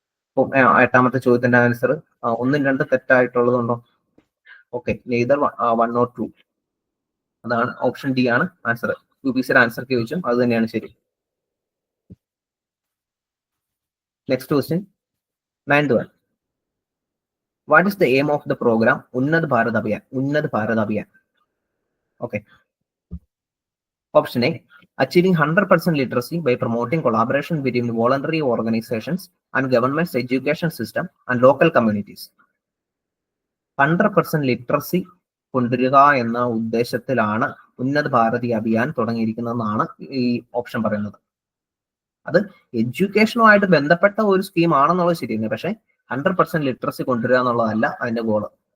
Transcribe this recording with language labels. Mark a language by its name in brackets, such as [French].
[Malayalam] അപ്പോൾ എട്ടാമത്തെ ചോദ്യത്തിന്റെ ആൻസർ 1, 2 തെറ്റായിട്ടുള്ളതുണ്ടോ? Okay, [English] Neither 1 or 2. [Malayalam] അതാണ് ഓപ്ഷൻ ഡി ആണ് ആൻസർ. UPSC ആൻസർ ചോദിച്ചും അത് തന്നെയാണ് ശരി. [English] Next question, 9th one. What is the aim of the program Unnat Bharat Abhiyan? Okay. Option A, achieving 100% literacy by promoting collaboration between voluntary organizations and government's education system and local communities. [Malayalam] 100% literacy കൊണ്ടുവരിക എന്ന ഉദ്ദേശത്തിലാണ് ഉന്നത് ഭാരതി അഭിയാൻ തുടങ്ങിയിരിക്കുന്നതെന്നാണ് ഈ option പറയുന്നത്. അത് എഡ്യൂക്കേഷനുമായിട്ട് ബന്ധപ്പെട്ട ഒരു scheme ആണെന്നുള്ളത് ശരിയാണ്, പക്ഷെ 100% ലിറ്ററസി കൊണ്ടുവരിക എന്നുള്ളതല്ല അതിന്റെ ഗോള്.